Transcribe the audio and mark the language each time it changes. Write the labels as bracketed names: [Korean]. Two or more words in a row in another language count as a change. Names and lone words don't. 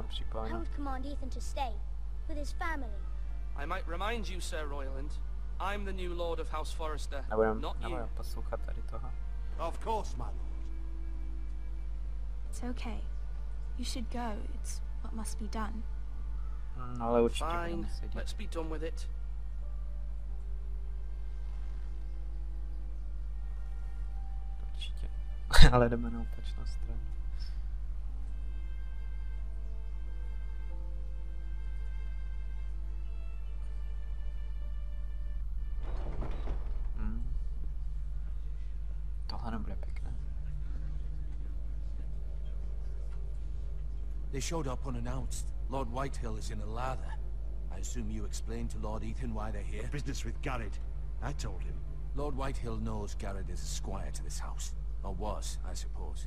[English] lord, I [Czech] připomenout. [English] would command Ethan to stay with his family. I might remind you, Sir Royland, I'm the new Lord of House Forrester, not you. [Czech] Nebudem poslouchat tady toho. [English] Of course, my lord. It's okay. You should go. It's what must be done. [Czech] No, ale určitě [English] Fine, [Czech] budeme sedět. [English] let's be done with it. [Czech] Určitě. ale jdeme na opačnou stranu. Tohle nebude pěkné. [English] They showed up unannounced. Lord Whitehill is in a lather. I assume you explained to Lord Ethan why they're here? Business with Garrett. I told him. Lord Whitehill knows Garrett is a squire to this house. Or was, I suppose.